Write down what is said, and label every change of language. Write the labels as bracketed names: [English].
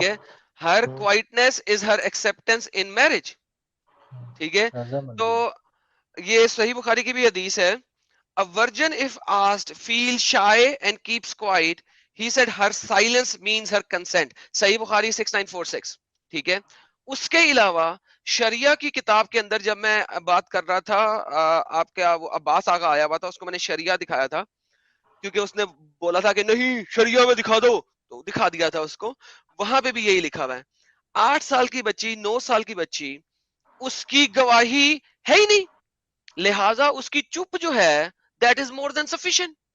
[Urdu] ٹھیک ہے, [English] Her quietness is her acceptance in marriage. [Urdu] ٹھیک ہے تو رضامندی. یہ صحیح بخاری کی بھی حدیث ہے. [English] A virgin if asked feels shy and keeps quiet, he said her silence means her consent. [Urdu] صحیح بخاری 6946. ٹھیک ہے, اس کے علاوہ شریعہ کی کتاب کے اندر جب میں بات کر رہا تھا, آپ کا وہ عباس آگا آیا ہوا تھا, اس کو میں نے شریعہ دکھایا تھا کیونکہ اس نے بولا تھا کہ نہیں شریعہ میں دکھا دو, تو دکھا دیا تھا اس کو. وہاں پہ بھی یہی لکھا ہوا ہے 8 سال کی بچی 9 سال کی بچی اس کی گواہی ہے ہی نہیں, لہٰذا اس کی چپ جو ہے [English] That is more than sufficient.